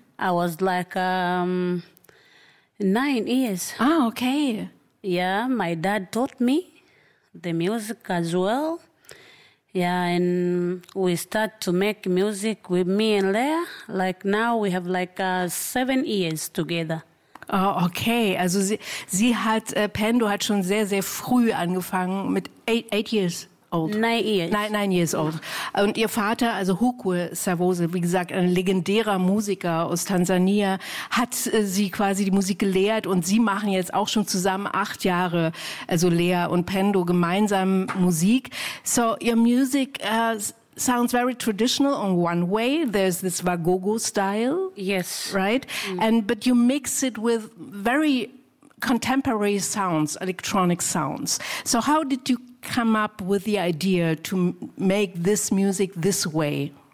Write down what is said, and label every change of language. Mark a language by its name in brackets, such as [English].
[English] I was like 9 years. Oh, okay. Yeah, my dad taught me the music as well. Yeah, and we start to make music with me and Lea. Like now we have like 7 years together. Oh, okay. [German] Also Pendo hat schon sehr, sehr früh angefangen mit [English] nine years old. [German] Und ihr Vater, also Hukwe Tsavoze, wie gesagt, ein legendärer Musiker aus Tansania, hat sie quasi die Musik gelehrt und sie machen jetzt auch schon zusammen 8 Jahre, also Lea und Pendo, gemeinsam Musik. [English] So, your music sounds very traditional in one way. There's this Wagogo style. Yes. Right? Mm. But you mix it with very contemporary sounds, electronic sounds. So how did you come up with the idea to make this music this way?